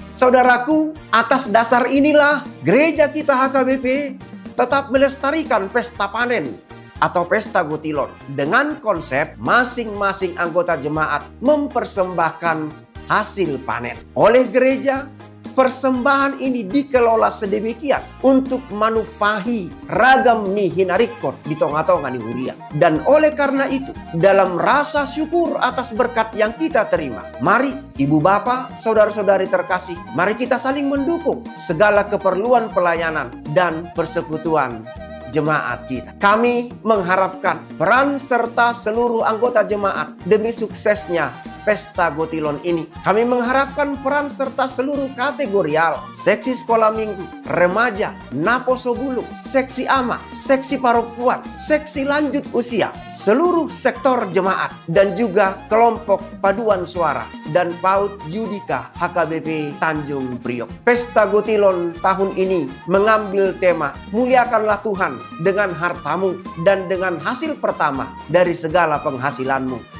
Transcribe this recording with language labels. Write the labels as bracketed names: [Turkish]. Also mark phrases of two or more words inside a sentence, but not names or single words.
[Indonesian] Saudaraku, atas dasar inilah gereja kita HKBP tetap melestarikan pesta panen atau Pesta Gotilon dengan konsep masing-masing anggota jemaat mempersembahkan hasil panen. Oleh gereja, persembahan ini dikelola sedemikian untuk [Batak Toba] manupahi ragam ni hinarikot di tonga-tonga ni huria. [Indonesian] Dan oleh karena itu, dalam rasa syukur atas berkat yang kita terima, mari ibu bapa, saudara-saudari terkasih, mari kita saling mendukung segala keperluan pelayanan dan persekutuan jemaat kita. Kami mengharapkan peran serta seluruh anggota jemaat demi suksesnya Pesta Gotilon ini. Kami mengharapkan peran serta seluruh kategorial, seksi sekolah minggu, remaja, naposo bulung, seksi ama, seksi parokuan, seksi lanjut usia, seluruh sektor jemaat, dan juga kelompok paduan suara dan PAUD Yudika HKBP Tanjung Priok. Pesta Gotilon tahun ini mengambil tema muliakanlah Tuhan dengan hartamu dan dengan hasil pertama dari segala penghasilanmu.